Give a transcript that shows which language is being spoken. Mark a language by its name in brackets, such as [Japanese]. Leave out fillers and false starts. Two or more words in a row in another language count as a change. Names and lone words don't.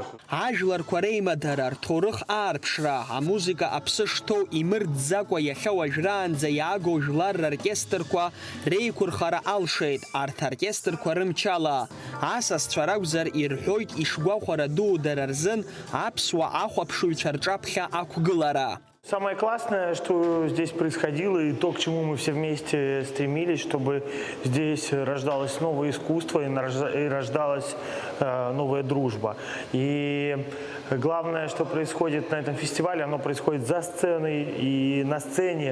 [Abkhazian] Ажәларқәа реимадара, рҭоурых аарԥшра, амузика аԥсы шҭоу имырӡӡакәа иахьа уажәраанӡа иаагоу жәлар роркестрқәа реиқәырхара алшеит, арҭ аоркестрқәа рымчала. Асасцәа ракәзар ирҳәоит ишгәахәара дуу дара рзын аԥсуа ахәаԥшыҩцәа рҿаԥхьа ақәгылара. [Russian] Самое классное, что здесь происходило, и то, к чему мы все вместе стремились, чтобы здесь рождалось новое искусство и рождалась новая дружба. И главное, что происходит на этом фестивале, оно происходит за сценой и на сцене.